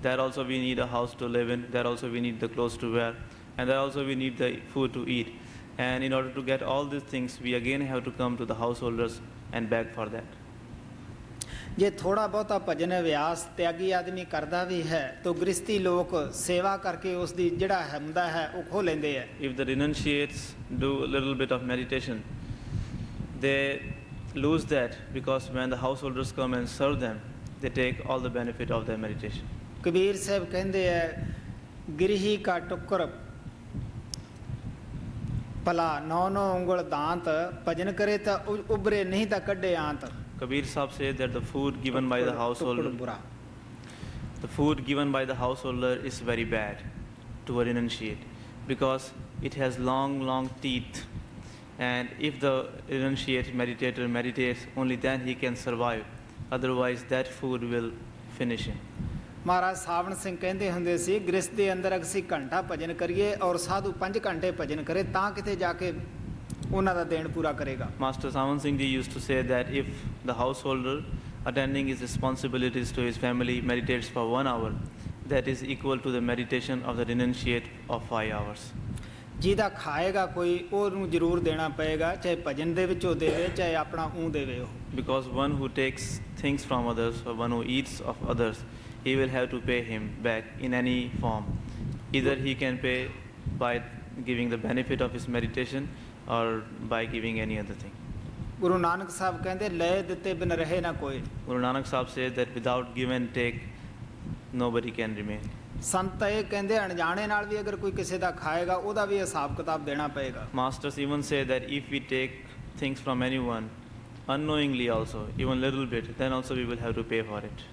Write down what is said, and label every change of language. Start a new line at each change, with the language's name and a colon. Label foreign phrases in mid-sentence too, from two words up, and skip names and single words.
English: There also we need a house to live in. There also we need the clothes to wear. And there also we need the food to eat. And in order to get all these things, we again have to come to the householders and beg for that.
Punjabi: ਜੇ ਥੋੜਾ ਬਹੁਤਾ ਭਜਨ ਅਭਿਆਸ ਤਿਆਗੀ ਆਦਮੀ ਕਰਦਾ ਵੀ ਹੈ ਤਾਂ ਗ੍ਰਸਤੀ ਲੋਕ ਸੇਵਾ ਕਰਕੇ ਉਸ ਦੀ ਜਿਹੜਾ ਹੁੰਦਾ ਹੈ ਉਹ ਖੋ ਲੈਂਦੇ ਹੈ.
English: If the renunciates do a little bit of meditation, they lose that because when the householders come and serve them, they take all the benefit of their meditation.
Punjabi: ਕਬੀਰ ਸਾਹਿਬ ਕਹਿੰਦੇ ਹੈ
Hindi: गिरही का टुकड़ा भला 9 उंगल दांत भजन करे तो उबरे नहीं तो काढ़े आंत.
English: Kabir Sahib said that the food given by the householder, is very bad to a renunciate because it has long teeth, and if the renunciate meditator meditates, only then he can survive. Otherwise, that food will finish him.
Punjabi: ਮਹਾਰਾਜ ਸਾਵਣ ਸਿੰਘ ਕਹਿੰਦੇ ਹੁੰਦੇ ਸੀ ਗ੍ਰਸਤ ਦੇ ਅੰਦਰ ਅਸੀਂ ਘੰਟਾ ਭਜਨ ਕਰੀਏ ਔਰ ਸਾਧੂ 5 ਘੰਟੇ ਭਜਨ ਕਰੇ ਤਾਂ ਕਿਤੇ ਜਾ ਕੇ ਉਹਨਾਂ ਦਾ ਦੇਣ ਪੂਰਾ ਕਰੇਗਾ.
English: Master Savan Singh Ji used to say that if the householder attending his responsibilities to his family meditates for 1 hour, that is equal to the meditation of the renunciate of 5 hours.
Punjabi: ਜਿਹਦਾ ਖਾਏਗਾ ਕੋਈ ਉਹਨੂੰ ਜ਼ਰੂਰ ਦੇਣਾ ਪਏਗਾ, ਚਾਹੇ ਭਜਨ ਦੇ ਵਿੱਚੋਂ ਦੇਵੇ ਚਾਹੇ ਆਪਣਾ ਦੇਵੇ ਉਹ.
English: Because one who takes things from others or one who eats of others, he will have to pay him back in any form. Either he can pay by giving the benefit of his meditation or by giving any other thing.
Punjabi: ਗੁਰੂ ਨਾਨਕ ਸਾਹਿਬ ਕਹਿੰਦੇ ਲੈ ਦਿੱਤੇ ਬਿਨ ਰਹੇ ਨਾ ਕੋਈ.
English: Guru Nanak Sahib says that without give and take, nobody can remain.
Punjabi: ਸੰਤ ਇਹ ਕਹਿੰਦੇ ਅਣਜਾਣੇ ਨਾਲ ਵੀ ਅਗਰ ਕੋਈ ਕਿਸੇ ਦਾ ਖਾਏਗਾ ਉਹਦਾ ਵੀ ਹਿਸਾਬ ਕਿਤਾਬ ਦੇਣਾ ਪਏਗਾ.
English: Masters even say that if we take things from anyone, unknowingly also, even little bit, then also we will have to pay for it.